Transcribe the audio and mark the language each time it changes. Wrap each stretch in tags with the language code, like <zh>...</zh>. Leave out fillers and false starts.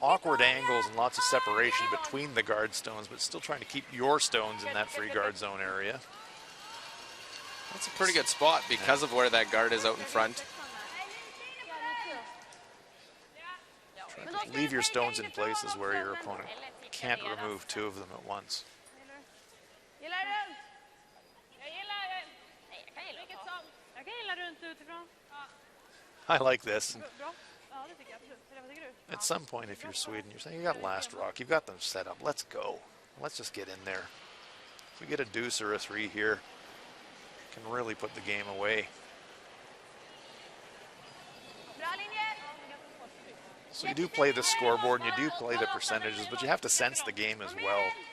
<en>awkward angles and lots of separation between the guard stones, but still trying to keep your stones in that free guard zone area. That's a pretty good spot because of where that guard is out in front. Leave your stones in places where your opponent can't remove 2 of them at once.</en> <sv>Gillar du? Jag gillar... Nej, jag kan gilla vilket som. Jag kan gilla runt utifrån.</sv> <en>I like this.</en> <sv>Bra. Ja, det tycker jag absolut. Eller vad tycker du?</sv> <en>At some point, if you're Sweden, you're saying, you got last rock, you've got them set up, let's go. Let's just get in there. If we get a deuce or a 3 here, can really put the game away.</en> <sv>Bra linje!</sv> <en>So you do play the scoreboard and you do play the percentages, but you have to sense the game as well.</en>